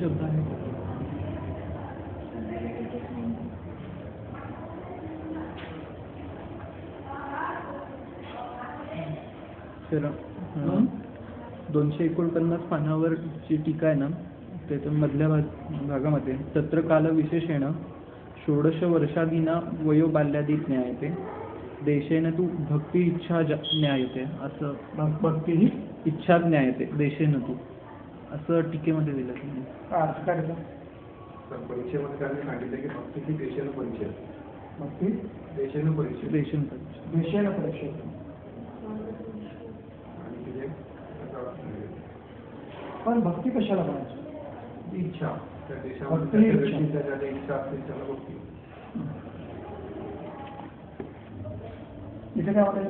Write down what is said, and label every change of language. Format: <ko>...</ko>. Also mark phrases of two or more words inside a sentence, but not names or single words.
<mr>तर 249 पानावर जी टीका आहे ना त्याच्या मधल्या भागामध्ये</mr> <sa>तत्र काल विशेषेण षोडश वर्षादीना वयो बाल्यादी ज्ञायते देशेन तू भक्ती इच्छा ज्ञायते</sa> <mr>असं भक्ती ही</mr> <sa>इच्छा ज्ञायते देशेन तू</sa> <mr>असं टीकेमध्ये दिलं त्यांनी. अर्थ काय त्याचा? तर परीक्षेमध्ये त्यांनी सांगितलं की भक्ती ही देशेनं परिचय, भक्ती देशेनं परिचय देशेन देशेन परीक्षे. आणि तिथे त्याचा पण भक्ती कशाला म्हणायची? इच्छा त्या भक्ती देशामध्ये इच्छा. व्यक्तीच्या ज्या काही इच्छा असतील त्याला भक्ती. इथे काय म्हणायचं?</mr>